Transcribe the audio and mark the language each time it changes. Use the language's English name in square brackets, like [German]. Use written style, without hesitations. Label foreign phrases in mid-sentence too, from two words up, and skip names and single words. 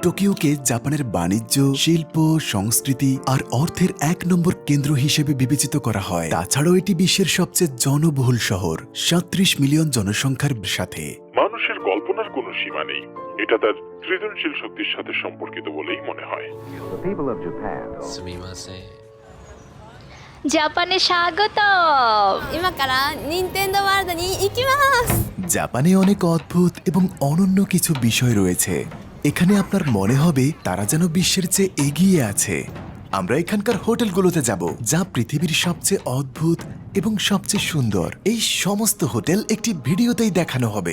[Bangla] টোকিওকে জাপানের বাণিজ্য, শিল্প, সংস্কৃতি আর অর্থের ১ নম্বর কেন্দ্র হিসেবে বিবেচিত করা হয়। তাছাড়াও এটি বিশ্বের সবচেয়ে জনবহুল শহর, ৩৭ মিলিয়ন জনসংখ্যার সাথে। মানুষের কল্পনার কোনো সীমা নেই, এটা তার সৃজনশীল শক্তির সাথে সম্পর্কিত বলেই মনে হয়। [English] The people of Japan. [Japanese] すみません。 [Bangla] জাপানে স্বাগত। [Japanese] 今から任天堂ワールドに行きます。 [Bangla] জাপানে অনেক অদ্ভুত এবং অনন্য কিছু বিষয় রয়েছে। এখানে আপনার মনে হবে তারা যেন বিশ্বের চেয়ে এগিয়ে আছে। আমরা এখানকার হোটেলগুলোতে যাব, যা পৃথিবীর সবচেয়ে অদ্ভুত এবং সবচেয়ে সুন্দর। এই সমস্ত হোটেল একটি ভিডিওতেই দেখানো হবে।